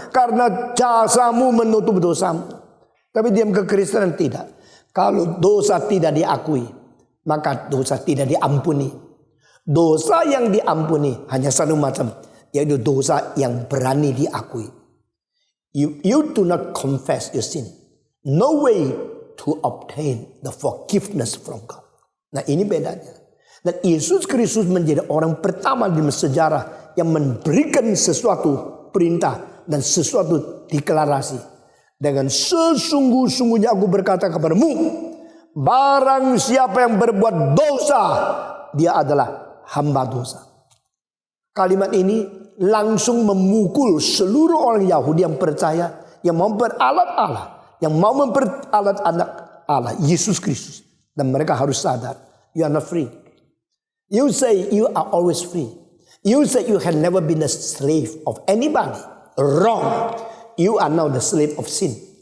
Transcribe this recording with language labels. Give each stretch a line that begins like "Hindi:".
Indonesian: Karena jasamu menutup dosamu. Tapi diam kekristenan tidak. Kalau dosa tidak diakui, maka dosa tidak diampuni. Dosa yang diampuni hanya satu macam, yaitu dosa yang berani diakui.
English: You do not confess your sin. No way to obtain the forgiveness from God.
Indonesian: Nah, ini bedanya. Dan Yesus Kristus menjadi orang pertama di sejarah yang memberikan sesuatu perintah dan sesuatu deklarasi. Dengan sesungguh-sungguhnya aku berkata kepadamu, barang siapa yang berbuat dosa, dia adalah hamba dosa. Kalimat ini langsung memukul seluruh orang Yahudi yang percaya, yang mau memperalat Allah, yang mau memperalat anak Allah, Yesus Kristus. Dan mereka harus sadar,
English: you are not free. You say you are always free. You say you have never been a slave of anybody. Wrong. You are now the slave of sin.